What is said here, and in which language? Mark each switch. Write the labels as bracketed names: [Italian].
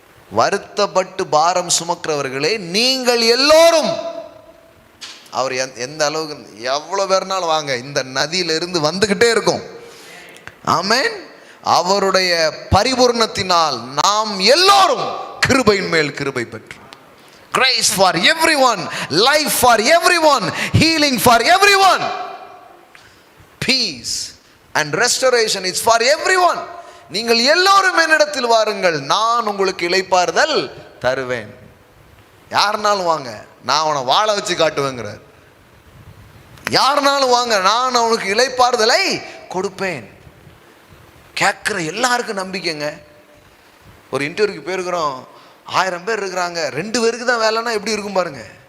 [Tamil] வருத்தப்பட்டு பாரம் சுமக்கிறவர்களே நீங்கள் எல்லோரும். அவர் எந்த அளவுக்கு, எவ்வளோ பேர்னாலும் வாங்க, இந்த நதியிலிருந்து வந்துக்கிட்டே இருக்கும். ஆமென். அவருடைய பரிபூர்ணத்தினால் நாம் எல்லோரும் கிருபையின் மேல் கிருபை பெற்றோம். [English] Grace for everyone, life for everyone, healing for everyone, peace and restoration is for everyone. [Tamil] நீங்கள் எல்லோரும் என்னிடத்தில் வாருங்கள், நான் உங்களுக்கு இளைப்பாறுதல் தருவேன். யாருனாலும் வாங்க, நான் அவனை வாழ வச்சு காட்டுவேங்கிறார். யாருனாலும் வாங்க, நான் அவனுக்கு இளைப்பாறுதலை கொடுப்பேன். கேட்குற எல்லாருக்கும் நம்பிக்கைங்க. ஒரு இன்டர்வியூக்கு போயிருக்கிறோம், 1000 பேர் இருக்கிறாங்க, 2 பேருக்கு தான் வேலைன்னா எப்படி இருக்கும் பாருங்க.